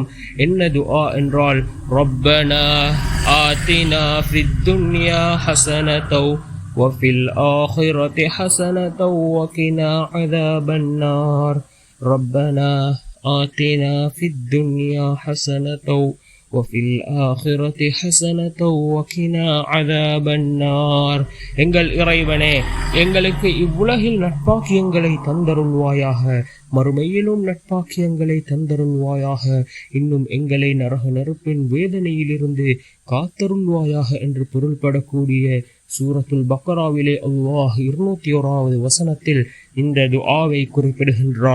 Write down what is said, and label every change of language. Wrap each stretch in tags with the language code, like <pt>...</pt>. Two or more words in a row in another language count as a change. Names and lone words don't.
<ta>என்ன துஆ என்றால்,</ta> <ar>ربنا آتنا في الدنيا حسنة وفي الآخرة حسنة وقنا عذاب النار. ربنا آتنا في الدنيا حسنة وفي الآخرة حسنة وقنا عذاب النار.</ar> <ta>எங்கள் இறைவனே, எங்களுக்கு இவ்வுலகில் நட்பாக்கியங்களை தந்தருள்வாயாக, மறுமையிலும் நட்பாக்கியங்களை தந்தருள்வாயாக, இன்னும் எங்களை நரக நெருப்பின் வேதனையிலிருந்து காத்தருள்வாயாக என்று பொருள்படக்கூடிய சூரத்துல் பக்ராவிலே அல்லாஹ் 201வது வசனத்தில் இந்த துஆவை குறிப்பிடுகின்றான்.</ta>